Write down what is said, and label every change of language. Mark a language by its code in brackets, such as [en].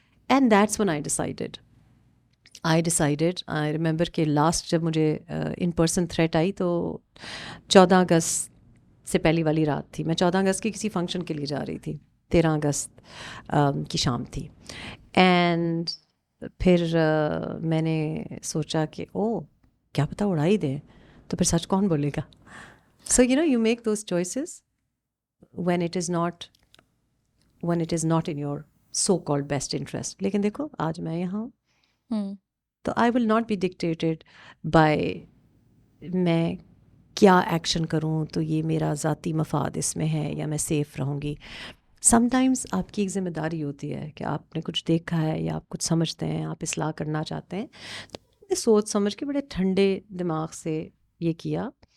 [en] and that's when I decided, I remember [ur] کہ last جب مجھے ان پرسن تھریٹ آئی تو 14 اگست سے پہلی والی رات تھی. میں 14 اگست کی کسی فنکشن کے لیے جا رہی تھی, 13 اگست کی شام تھی. اینڈ پھر میں نے سوچا کہ کیا پتہ اڑا ہی دیں, تو پھر سچ کون بولے گا. [en] So you make those choices when it is not in your so called best interest. [ur] لیکن دیکھو آج میں یہاں ہوں, تو [en] I will not be dictated by [ur] میں کیا ایکشن کروں تو یہ میرا ذاتی مفاد اس میں ہے یا میں سیف رہوں گی. [en] sometimes [ur] آپ کی ایک ذمہ داری ہوتی ہے کہ آپ نے کچھ دیکھا ہے یا آپ کچھ سمجھتے ہیں, آپ اصلاح کرنا چاہتے ہیں, تو سوچ سمجھ کے بڑے ٹھنڈے دماغ سے یہ کیا.